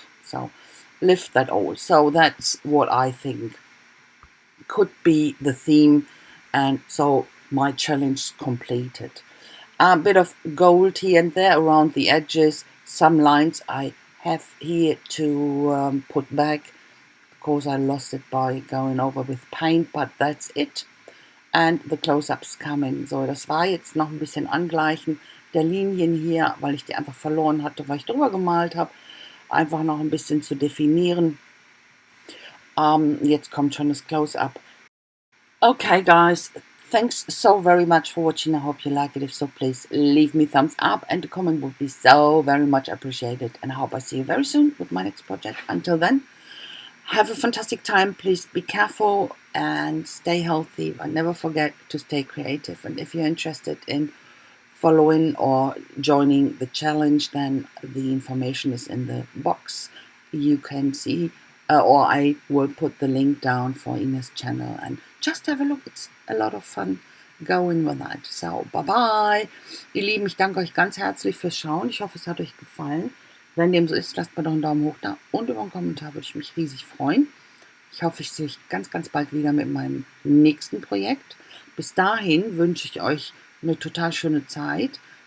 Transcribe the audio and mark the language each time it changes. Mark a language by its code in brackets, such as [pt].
[en] So lift that all. So that's what I think could be the theme, and so my challenge completed. A bit of gold here and there around the edges. Some lines I have here to put back because I lost it by going over with paint, but that's it. And the close-ups coming. [de] So, das war jetzt noch ein bisschen Angleichen der Linien hier, weil ich die einfach verloren hatte, weil ich drüber gemalt habe. Einfach noch ein bisschen zu definieren. Jetzt kommt schon das Close-up. [en] Okay, guys, thanks so very much for watching. I hope you like it. If so, please leave me a thumbs up, and a comment would be so very much appreciated. And I hope I see you very soon with my next project. Until then, have a fantastic time. Please be careful and stay healthy. And never forget to stay creative. And if you're interested in following or joining the challenge, then the information is in the box. You can see, or I will put the link down for Ines' channel, and just have a look. It's a lot of fun going with that. So, bye bye. [de] Ihr Lieben, ich danke euch ganz herzlich fürs Schauen. Ich hoffe, es hat euch gefallen. Wenn dem so ist, lasst mir doch einen Daumen hoch da und über einen Kommentar, würde ich mich riesig freuen. Ich hoffe, ich sehe euch ganz, ganz bald wieder mit meinem nächsten Projekt. Bis dahin wünsche ich euch eine total schöne Zeit.